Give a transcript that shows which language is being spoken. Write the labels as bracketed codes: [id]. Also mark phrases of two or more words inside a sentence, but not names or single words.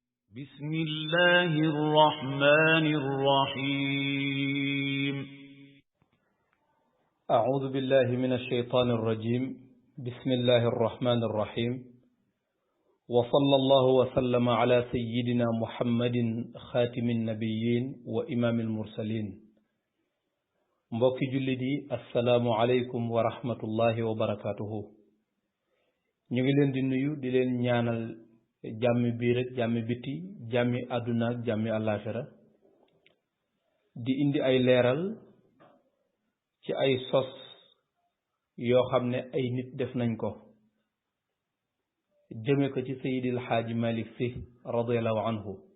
[ar] بسم الله الرحمن الرحيم أعوذ بالله من الشيطان الرجيم بسم الله الرحمن الرحيم وصلى الله وسلم على سيدنا محمد خاتم النبيين وإمام المرسلين [wo] mbokki jullit yi [ar] السلام عليكم ورحمة الله وبركاته [wo] ñu ngi leen di nuyu di leen ñaanal jàmmi biir ak jàmmi biti jàmmi àdduna ak jàmmi àllaaxira di indi ay leeral ci ay sos yoo xam ne ay nit def nañ ko jëme ko ci Seydil Xaaji Malik Si [ar] رضي الله عنه